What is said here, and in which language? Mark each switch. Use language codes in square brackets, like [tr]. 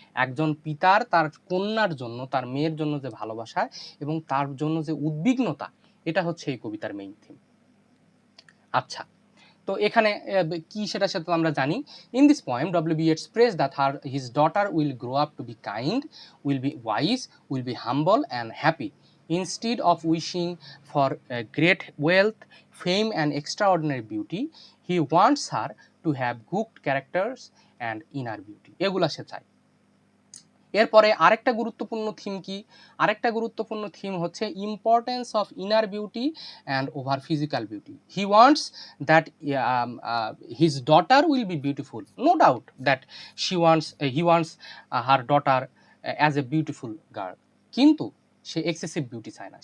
[bn] একজন পিতার তার কন্যার জন্য, তার মেয়ের জন্য যে ভালোবাসা এবং তার জন্য যে উদ্বিগ্নতা, এটা হচ্ছে এই কবিতার মেইন থিম। আচ্ছা, তো এখানে কি সেটা তো আমরা জানি। [en] In this poem W B. Yeats prays that his daughter will grow up to be kind, will be wise, will be humble and happy. Instead of wishing for great wealth, fame and extraordinary beauty, he wants her to have good characters and inner beauty. [bn] এগুলা সে চায়। এরপরে আরেকটা গুরুত্বপূর্ণ theme কি? আরেকটা গুরুত্বপূর্ণ theme হচ্ছে [en] Importance of inner beauty and over physical beauty. He wants that his daughter will be beautiful, no doubt that he wants her daughter as a beautiful girl, [bn] কিন্তু সে এক্সেসিভ বিউটি চায় না।